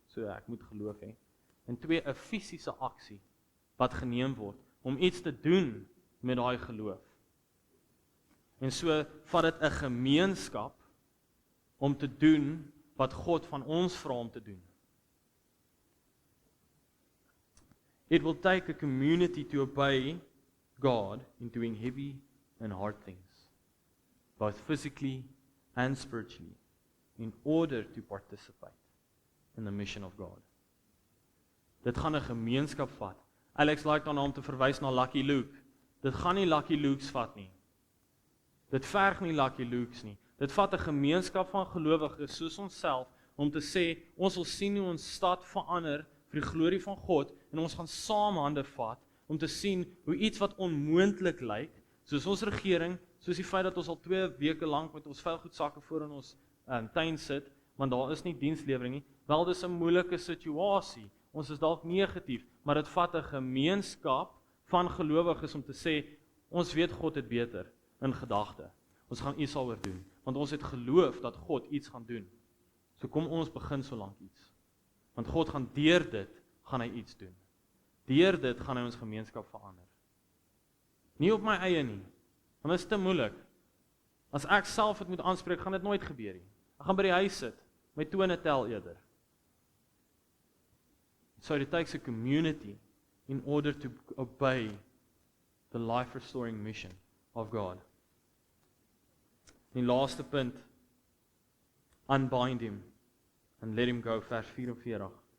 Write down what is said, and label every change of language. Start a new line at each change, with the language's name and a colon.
Afrikaans: So ek moet geloof hê. En 2, 'n fisiese aksie wat geneem word om iets te doen met daai geloof. En so vat dit 'n gemeenskap om te doen wat God van ons vra om te doen.
English: It will take a community to obey God in doing heavy and hard things, both physically and spiritually, in order to participate in the mission of God.
Afrikaans: Dit gaan 'n gemeenskap vat. Alex like daarna om te verwys na Lucky Luke. Dit gaan nie Lucky Lukes vat nie. Dit verg nie Lucky Lukes nie. Dit vat 'n gemeenskap van gelowiges soos onsself om te sê, ons wil sien hoe ons stad verander vir die glorie van God en ons gaan saam hande vat om te sien hoe iets wat onmoontlik lyk, soos ons regering, soos die feit dat ons al 2 weke lank met ons vuilgoedsakke voor in ons tuin sit, want daar is nie dienslewering nie, wel dis 'n moeilike situasie. Ons is dalk negatief, maar dit vat 'n gemeenskap van gelowiges om te sê, ons weet God het beter in gedagte. Ons gaan iets daaroor doen, want ons het geloof dat God iets gaan doen. So kom ons begin so lank iets. Want God gaan deur dit, gaan hy iets doen. Deur dit gaan hy ons gemeenskap verander. Nie op my eie nie, want dit is te moeilik. As ek self het moet aanspreek, gaan dit nooit gebeur nie. Ek gaan by die huis sit, my tone tel eerder.
English: So it takes a community in order to obey the life-restoring mission of God.
Afrikaans: Die laaste punt,
English: unbind him and let him go,
Afrikaans: vers 44.